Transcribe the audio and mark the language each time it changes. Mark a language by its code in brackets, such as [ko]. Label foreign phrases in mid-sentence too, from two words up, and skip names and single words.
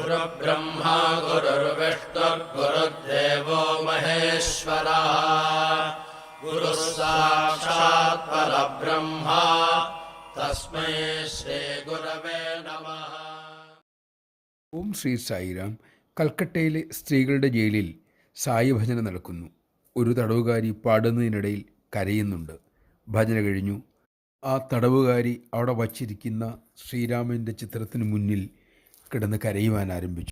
[sa] गुरुर्ब्रह्मा गुरुर्विष्णुर्गुरुर्देवो महेश्वरः गुरुः साक्षात् परब्रह्मा तस्मै श्रीगुरवे नमः. [ml] ഓം ശ്രീ സായിറാം. കൽക്കട്ടയിലെ സ്ത്രീകളുടെ ജയിലിൽ സായി ഭജന നടക്കുന്നു. ഒരു തടവുകാരി പാടുന്നതിനിടയിൽ കരയുന്നുണ്ട്. ഭജന കഴിഞ്ഞു. ആ തടവുകാരി അവിടെ വച്ചിരിക്കുന്ന ശ്രീരാമൻ്റെ ചിത്രത്തിന് മുന്നിൽ കിടന്ന് കരയുവാൻ ആരംഭിച്ചു.